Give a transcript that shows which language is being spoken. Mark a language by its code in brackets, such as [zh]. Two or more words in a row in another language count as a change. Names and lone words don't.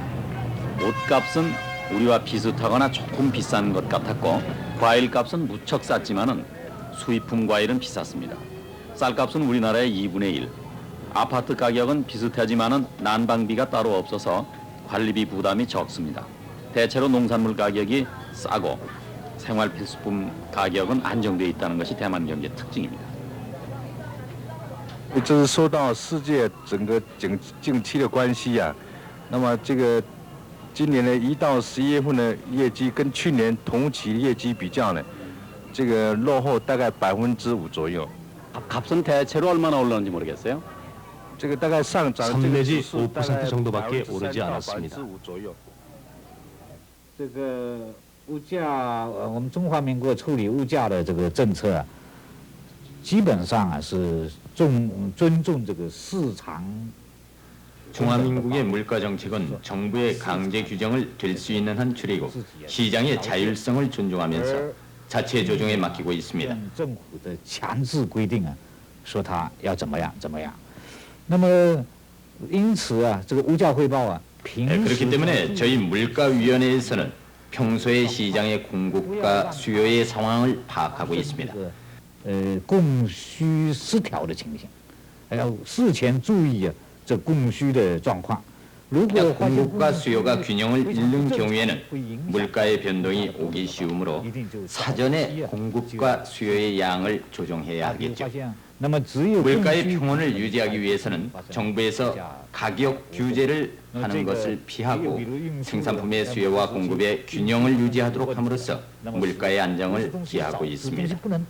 [ko] 옷값은 우리와 비슷하거나 조금 비싼 것 같았고 과일값은 무척 쌌지만은 수입품 과일은 비쌌습니다. 쌀값은 우리나라의 2분의 1. 아파트 가격은 비슷하지만은 난방비가 따로 없어서 관리비 부담이 적습니다. 대체로 농산물 가격이 싸고 생활 필수품 가격은 안정돼 있다는 것이 대만 경제 특징입니다. [zh] 这是受到世界整个景气的关系啊。那么这个今年的1到11月份的业绩跟去年同期业绩比较呢，这个落后大概5%左右。 [ko] 값은 대체로 얼마나 올랐는지 모르겠어요. [zh] 这个大概上涨 [ko] 3 내지 5% 정도밖에 오르지 않았습니다. [zh] 左右。这个物价，我们中华民国处理物价的这个政策啊，基本上啊是尊重这个市场。 [ko] 중화민국의 물가 정책은 정부의 강제 규정을 될 수 있는 한 줄이고 시장의 자율성을 존중하면서 자체 조정에 맡기고 있습니다. [zh] 政府的强制规定啊，说它要怎么样怎么样。那么因此啊，这个物价汇报啊，平时 [ko] 그렇기 때문에 저희 물가위원회에서는 평소에 시장의 공급과 수요의 상황을 파악하고 있습니다. [zh] 供需失调的情形，还要事前注意啊这供需的状况。 [ko] 공급과 수요가 균형을 잃는 경우에는 물가의 변동이 오기 쉬우므로 사전에 공급과 수요의 양을 조정해야 하겠죠. 물가의 평온을 유지하기 위해서는 정부에서 가격 규제를 하는 것을 피하고 생산품의 수요와 공급의 균형을 유지하도록 함으로써 물가의 안정을 기하고 있습니다.